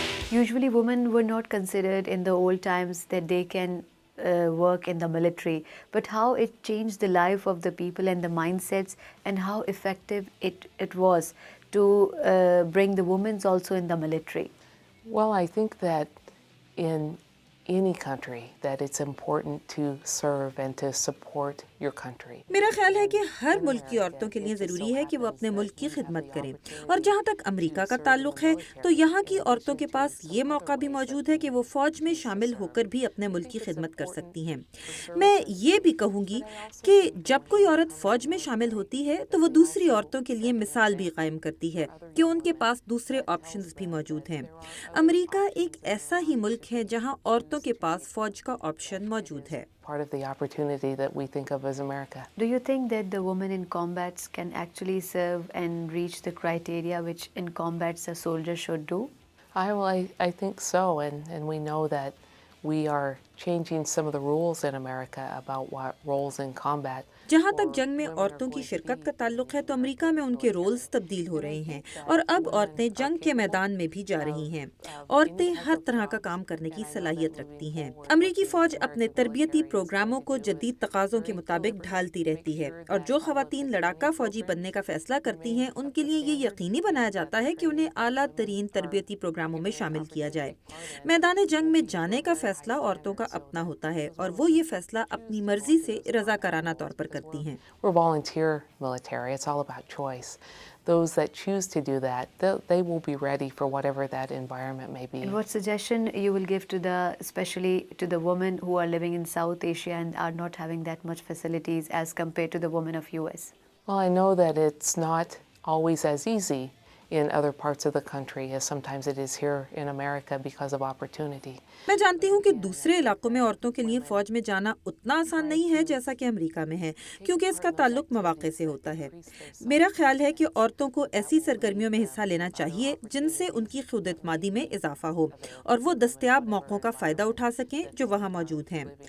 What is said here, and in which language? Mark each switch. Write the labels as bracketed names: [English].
[English] Usually women were not considered in the old times that they can work in the military, but how it changed the life of the people and the mindsets, and how effective it was to bring the women also in the military. Well, I think that in any country that it's important to serve and to support your country. [Urdu] میرا خیال ہے کہ ہر ملک کی عورتوں کے لیے ضروری ہے کہ وہ اپنے ملک کی خدمت کریں, اور جہاں تک امریکہ کا تعلق ہے تو یہاں کی عورتوں کے پاس یہ موقع بھی موجود ہے کہ وہ فوج میں شامل ہو کر بھی اپنے ملک کی خدمت کر سکتی ہیں. میں یہ بھی کہوں گی کہ جب کوئی عورت فوج میں شامل ہوتی ہے تو وہ دوسری عورتوں کے لیے مثال بھی قائم کرتی ہے کہ ان کے پاس دوسرے آپشنز بھی موجود ہیں. امریکہ ایک ایسا ہی ملک ہے جہاں عورتوں کے پاس فوج کا آپشن موجود ہے. [English] Part of the opportunity that we think of as America. Do you think that the women in combats can actually serve and reach the criteria which in combats a soldier should do? I think so, and we know that we are changing some of the rules in America about what roles in combat. [Urdu] جہاں تک جنگ میں عورتوں کی شرکت کا تعلق ہے تو امریکہ میں ان کے رولز تبدیل ہو رہے ہیں, اور اب عورتیں جنگ کے میدان میں بھی جا رہی ہیں. عورتیں ہر طرح کا کام کرنے کی صلاحیت رکھتی ہیں. امریکی فوج اپنے تربیتی پروگراموں کو جدید تقاضوں کے مطابق ڈھالتی رہتی ہے, اور جو خواتین لڑاکا فوجی بننے کا فیصلہ کرتی ہیں ان کے لیے یہ یقینی بنایا جاتا ہے کہ انہیں اعلیٰ ترین تربیتی پروگراموں میں شامل کیا جائے. میدان جنگ میں جانے کا فیصلہ عورتوں کا اپنا ہوتا ہے, اور وہ یہ فیصلہ اپنی مرضی سے رضاکارانہ طور پر کرتی ہیں. [English] We're volunteer military. It's all about choice. Those that choose to do that, they will be ready for whatever that environment may be. And what suggestion you will give to especially to the women who are living in South Asia and are not having that much facilities as compared to the women of US? Well, I know that it's not always as easy in other parts of the country as sometimes it is here in America because of opportunity. [Urdu] میں جانتی ہوں کہ دوسرے علاقوں میں عورتوں کے لیے فوج میں جانا اتنا آسان نہیں ہے جیسا کہ امریکہ میں ہے, کیونکہ اس کا تعلق مواقع سے ہوتا ہے. میرا خیال ہے کہ عورتوں کو ایسی سرگرمیوں میں حصہ لینا چاہیے جن سے ان کی خود اعتمادی میں اضافہ ہو, اور وہ دستیاب موقعوں کا فائدہ اٹھا سکیں جو وہاں موجود ہیں.